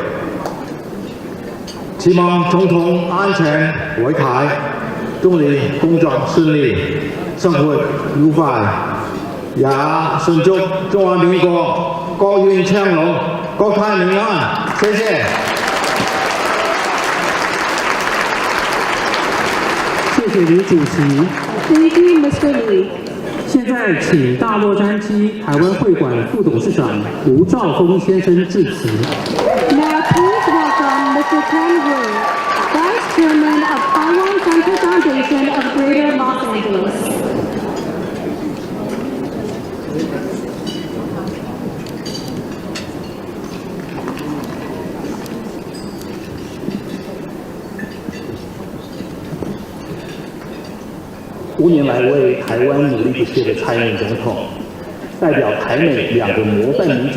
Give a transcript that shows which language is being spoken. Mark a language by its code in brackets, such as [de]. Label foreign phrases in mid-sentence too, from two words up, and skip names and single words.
[zh] 希望總統安全回台，祝你工作順利，生活愉快，也順祝中華民國國運昌隆，國泰民安。謝謝。谢谢李主席。 [en] Thank you, Mr. Lee. [zh] 现在请大洛杉矶台湾会馆副董事长吴兆峰先生致辞。 [en] Now please welcome Mr. Ken Wu, Vice Chairman of Taiwan Center Foundation of Greater Los Angeles. [zh] 5 年来为台湾努力不懈的蔡英文总统，代表台美2个模范民主